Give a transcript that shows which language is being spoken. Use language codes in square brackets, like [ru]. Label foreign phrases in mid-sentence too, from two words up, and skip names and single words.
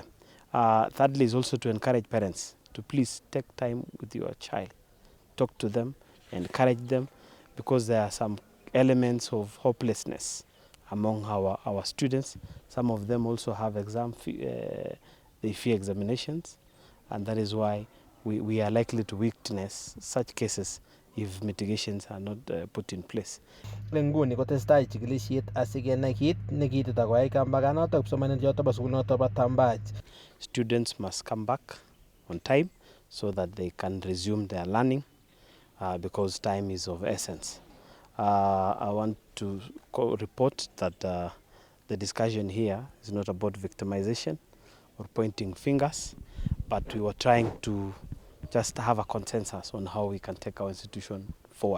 [en] Thirdly is also to encourage parents to please take time with your child, talk to them, encourage them, because there are some elements of hopelessness among our students. Some of them also have they fear examinations, and that is why we are likely to witness such cases if mitigations are not put in place. [kln] Nguni kotesetai chikilisiet asikenai kit nekitita koyai kambaganoto kipsomaninik choto bo sukulinoto bo Tambach. [en] Students must come back on time so that they can resume their learning because time is of essence. I want to report that the discussion here is not about victimization or pointing fingers, but we were trying to just have a consensus on how we can take our institution forward.